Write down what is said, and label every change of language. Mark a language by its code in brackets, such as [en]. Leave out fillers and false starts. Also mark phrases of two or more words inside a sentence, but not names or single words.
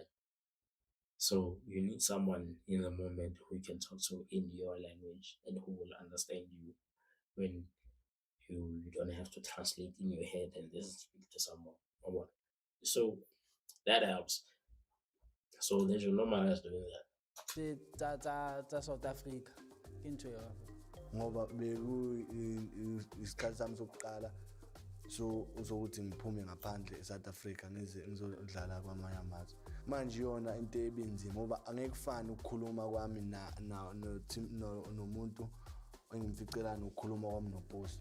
[en] So you need someone in the moment who you can talk to in your language and who will understand you when you don't have to translate in your head and then speak to someone or what. So that helps. So they should normalize doing that. [st] tsa South Africa ke ntho ya [zu] ngoba isikhathi sami sokuqala so uzokuthi ngiphume ngaphandle eSouth Africa ngize ngizodlala kwamanye amazwe. Manje yona into ebinzima ngoba angeke kufane ukukhuluma kwami nomuntu engimficelana ukukhuluma kwami noPuso.